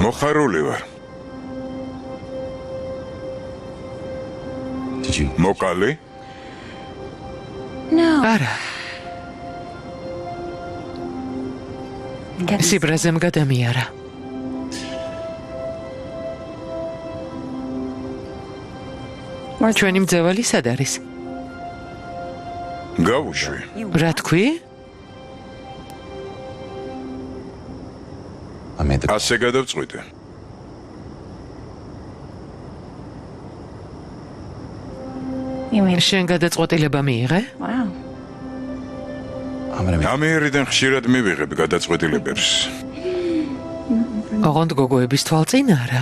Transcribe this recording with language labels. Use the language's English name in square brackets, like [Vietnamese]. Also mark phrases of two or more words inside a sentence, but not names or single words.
[Georgian] მოხარული ვარ. [English] Did you? [Georgian] მოკალი? [English] No. [Georgian] არა, სიბრაზემ გადამიარა. ჩვენი მძევალი სად არის? გავუშვი. რა თქვი? [English] I made the. [Georgian] ასე გადავწყვიტე. [English] You mean? [Georgian] შენ გადაწყვეტილება მიიღე? [English] Wow. I'm gonna make. [Georgian] ამიერიდან ხშირად მივიღებ გადაწყვეტილებებს. ოღონდ გოგოების თვალწინ არა.